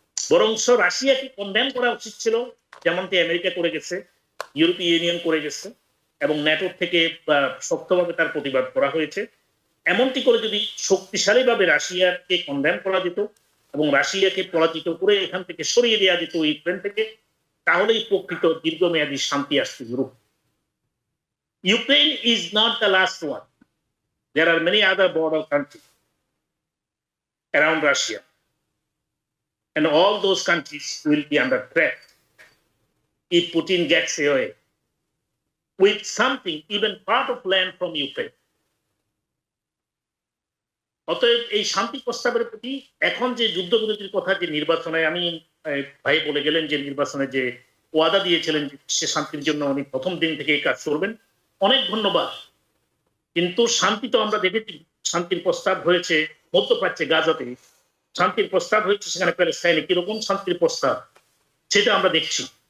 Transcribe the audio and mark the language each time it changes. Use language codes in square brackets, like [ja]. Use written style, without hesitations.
[bn] বরংস রাশিয়াকে কন্ডেম করা উচিত ছিল, যেমনটি আমেরিকা করে গেছে, ইউরোপীয় ইউনিয়ন করে গেছে এবং ন্যাটোর থেকে শক্তভাবে তার প্রতিবাদ করা হয়েছে। এমনটি করে যদি শক্তিশালীভাবে রাশিয়াকে কন্ডেম করা যেত এবং রাশিয়াকে পরাজিত করে এখান থেকে সরিয়ে দেওয়া যেত ইউক্রেন থেকে, তাহলেই প্রকৃত দীর্ঘমেয়াদী শান্তি আসতে Europe. [en] Ukraine is not the last one. There are many other border countries around Russia, and all those countries will be under threat if Putin gets away with something, even part of land from Ukraine. [bn] অতএব এই শান্তি প্রস্তাবের প্রতি এখন যে যুদ্ধবিরতির কথা, যে নির্বাচনে, আমি ভাই বলে গেলেন যে নির্বাচনে যে ওয়াদা দিয়েছিলেন সে শান্তির জন্য উনি প্রথম দিন থেকে এই কাজ করবেন, অনেক ধন্যবাদ। কিন্তু শান্তি তো আমরা দেখেছি, শান্তির প্রস্তাব হয়েছে মধ্যপ্রাচ্যে গাজাতে, শান্তির প্রস্তাব হয়েছে সেখানে প্যালেস্টাইনে, কিরকম শান্তির প্রস্তাব সেটা আমরা দেখছি।